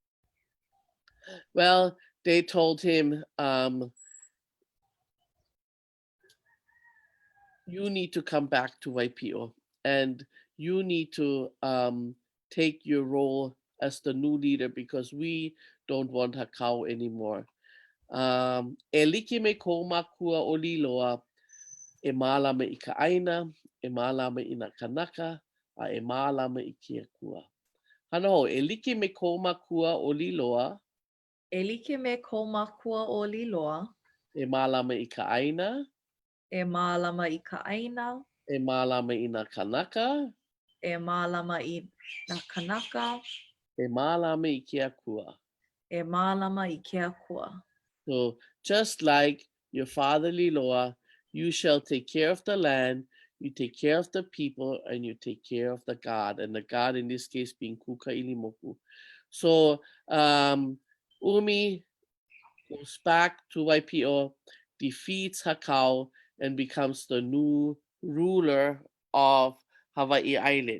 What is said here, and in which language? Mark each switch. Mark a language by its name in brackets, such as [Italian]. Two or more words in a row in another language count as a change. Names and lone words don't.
[English] Well, they told him, you need to come back to Waipio and you need to take your role as the new leader because we don't want Hakau anymore. [Hawaiian] E like me ko makua o Līloa, e mālama I ka ʻāina, e mālama I na kanaka, a e mālama I kia kua. Hana ho, e like me ko makua o Līloa. E like me ko makua o Līloa. e mālama i ka ʻāina, e mālama i ka ʻāina, e mālama i nā kanaka, e mālama i nā kanaka, e mālama i ke akua. e mālama i ke akua. [English] So just like your father Liloa, you shall take care of the land, you take care of the people, and you take care of the God, and the God in this case being Kukailimoku. So Umi goes back to Waipio, defeats Hakau, and becomes the new ruler of Hawaii Island.